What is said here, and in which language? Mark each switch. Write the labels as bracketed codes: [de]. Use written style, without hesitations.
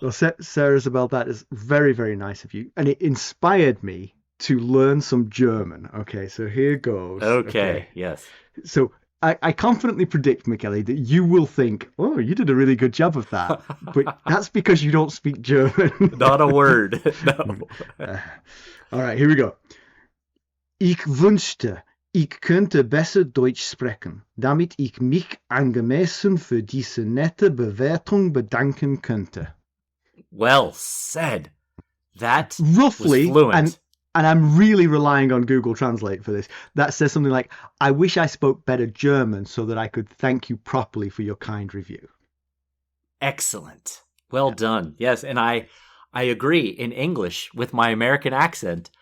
[en] Well, Sarah Isabel, that is very, very nice of you. And it inspired me to learn some German. Okay, so here goes. Okay. Yes. So I confidently predict, Mackelly, that you will think, oh, you did a really good job of that. But that's because you don't speak German. Not a word. No. All right, here we go. [de] Ich wünschte, ich könnte besser Deutsch sprechen, damit ich mich angemessen für diese nette Bewertung bedanken könnte. [en] Well said. That roughly was fluent. And I'm really relying on Google Translate for this. That says something like, I wish I spoke better German so that I could thank you properly for your kind review. Excellent. Well done. Yes, and I agree in English with my American accent.